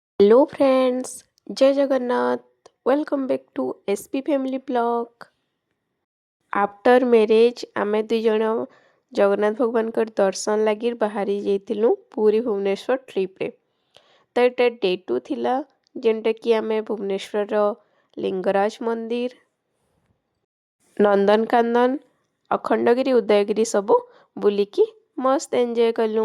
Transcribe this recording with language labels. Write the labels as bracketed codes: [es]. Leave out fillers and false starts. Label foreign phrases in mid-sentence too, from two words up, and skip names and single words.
[en] hello friends, [or] ଜୟ ଜଗନ୍ନାଥ। [en] welcome back to SP family blog. after marriage [or] ଆମେ ଦୁଇ ଜଣ ଜଗନ୍ନାଥ ଭଗବାନ କର ଦର୍ଶନ ଲାଗି ବାହାରି ଯାଇଥିଲୁ ପୁରୀ ଭୁବନେଶ୍ୱର ଟ୍ରିପ ରେ। ତ ଏଟା ଡେ 2 ଥିଲା ଯେଉଁଠା କି ଆମେ ଭୁବନେଶ୍ୱର ର ଲିଙ୍ଗରାଜ ମନ୍ଦିର, ନନ୍ଦନକାନନ, ଅଖଣ୍ଡଗିରି, ଉଦୟଗିରି ସବୁ ବୁଲିକି ମସ୍ତ ଏଞ୍ଜୟ କଲୁ।